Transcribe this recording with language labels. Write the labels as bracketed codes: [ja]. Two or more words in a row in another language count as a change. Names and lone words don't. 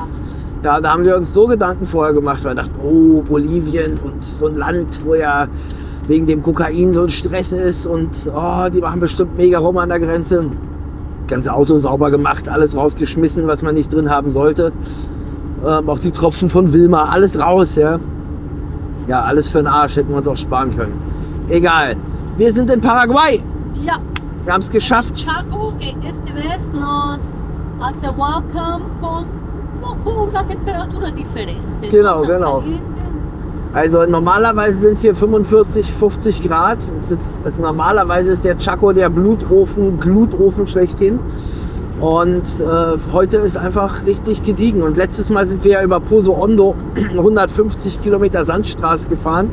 [de] Ja, da haben wir uns so Gedanken vorher gemacht, weil wir dachten, oh, Bolivien und so ein Land, wo ja wegen dem Kokain so ein Stress ist und oh, die machen bestimmt mega rum an der Grenze. Ganze Auto sauber gemacht, alles rausgeschmissen, was man nicht drin haben sollte. Auch die Tropfen von Wilma, alles raus, ja. Ja, alles für den Arsch, hätten wir uns auch sparen können. Egal, wir sind in Paraguay. Ja. Wir haben es geschafft. [es] Chaco, que esta vez nos hace welcome con una temperatura diferente. [de] Genau, [es] No tan [de] genau. [es] caliente. [de] Also normalerweise sind hier 45, 50 Grad. Also normalerweise ist der Chaco der Glutofen schlechthin. Und heute ist einfach richtig gediegen. Und letztes Mal sind wir ja über Pozo Hondo 150 Kilometer Sandstraße gefahren.